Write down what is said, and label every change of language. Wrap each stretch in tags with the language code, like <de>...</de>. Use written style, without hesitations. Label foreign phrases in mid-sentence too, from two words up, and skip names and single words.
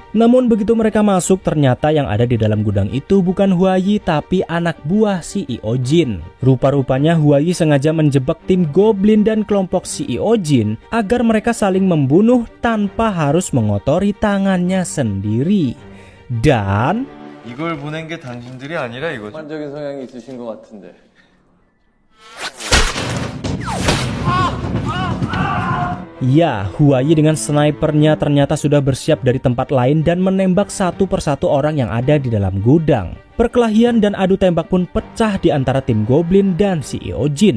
<id>Namun begitu mereka masuk, ternyata yang ada di dalam gudang itu bukan Huai tapi anak buah CEO Jin. Rupa-rupanya Huai sengaja menjebak tim Goblin dan kelompok CEO Jin agar mereka saling membunuh tanpa harus mengotori tangannya sendiri. Dan</id> <ko>이걸 보낸 게 당신들이 아니라 이거죠. 일반적인 성향이 있으신 것 같은데.</ko> <id>ya, Huai dengan snipernya ternyata sudah bersiap dari tempat lain dan menembak satu persatu orang yang ada di dalam gudang. Perkelahian dan adu tembak pun pecah di antara tim Goblin dan CEO Jin.</id>